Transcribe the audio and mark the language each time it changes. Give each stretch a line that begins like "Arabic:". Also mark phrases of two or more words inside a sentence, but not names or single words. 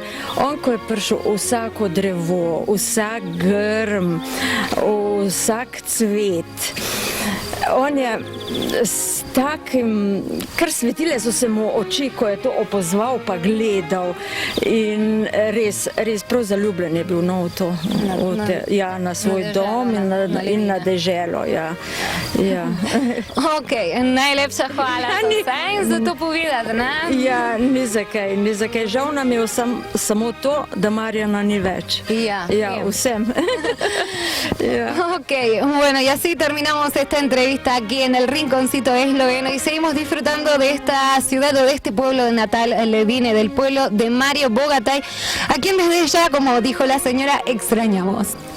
Slovenian: On, ko je prišel, vsako drevo, vsak grm, vsak cvet, on je s takim, kar svetile so se mu oči, ko je to opazval pa gledal in res prav zaljubljen je bil v to, na svoj dom in na deželo, ja. Ok, najlepša hvala za vse in za to povedati, ne? Ja, ni zakaj. Žal nam je samo to, da Marjana ni več. Ja, vsem.
Spanish: Ok, bueno, y así terminamos esta entrevista aquí en el Rinconcito Esloveno y seguimos disfrutando de esta ciudad o de este pueblo de natal Ledine, del pueblo de Mario Bogatay, a quien desde ya, como dijo la señora, extrañamos.